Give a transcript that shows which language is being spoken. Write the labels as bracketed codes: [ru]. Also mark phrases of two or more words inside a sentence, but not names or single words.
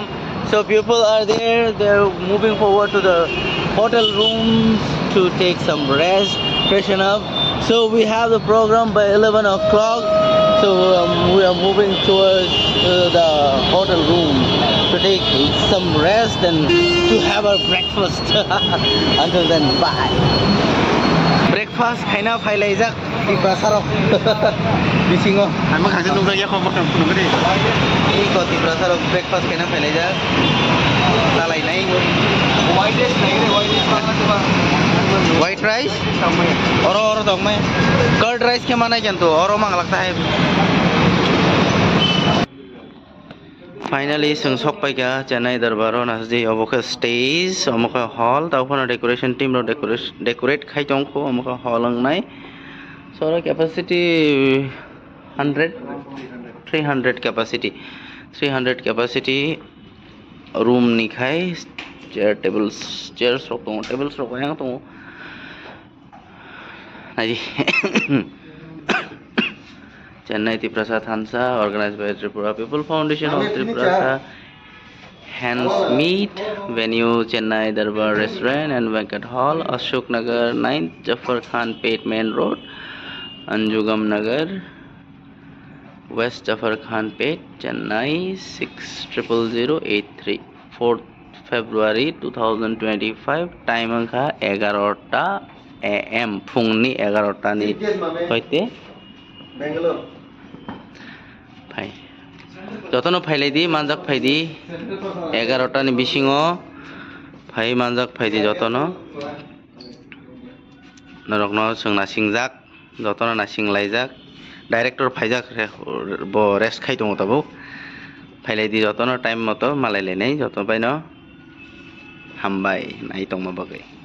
[en] So people are there, they're moving forward to the hotel rooms to take some rest, freshen up. So we have the program by 11 o'clock. So we are moving towards the hotel room to take some rest and to have our breakfast. Until then, bye. [trp] Breakfast kaina phailai jak Tiprasarok bisingo ama khangse nungsa ya khom khom khum gade ko Tiprasarok breakfast kaina phailai jak talai nai [en] white rice [trp] nai re [en] white rice [trp] oro dong mai [en] curd rice [trp] ke mana jantu oro mang [hi] lagta hai. [trp] Finally sung sok pai kya Chennai Darbaro nasdi oboka stage omoka hall taupana [en] decoration team [trp] ro decorate khai tongko omoka hall ang nai so capacity 300 [en] capacity room [trp] ni khai chairs rok tong tables rok yang tong nai Chennai Tiprasa Thansa, [en] organized by Tripura People Foundation of Tiprasa. Hence meet venue Chennai Darbar Restaurant and Venkat Hall, Ashok Nagar 9th Jafar Khan Pate Main Road, Anjugam Nagar, West Jafar Khan Pate, Chennai 600083. 4th February 2025. [trp] Time angka 11 AM. Phungni 11 ni hoite. Bangalore. Jotono phailai di manjak phaidi 11 ta ni bisingo phai manjak phaidi jotono narokno sungna singjak jotono na singlaijak director phaijak bo rest khai tongo tabo phailai di jotono time moto malai lenai jotono baino hambai nai tongma bagai.